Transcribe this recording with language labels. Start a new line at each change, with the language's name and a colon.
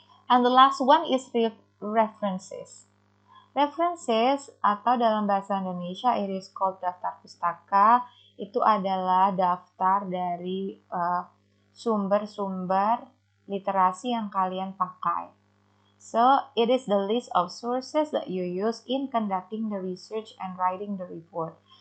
English: And the last one is references.
Indonesian: References atau dalam bahasa Indonesia
English: it is called
Indonesian: daftar pustaka, itu adalah daftar dari sumber-sumber literasi yang kalian pakai.
English: So, it is the list of sources that you use in conducting the research and writing the report.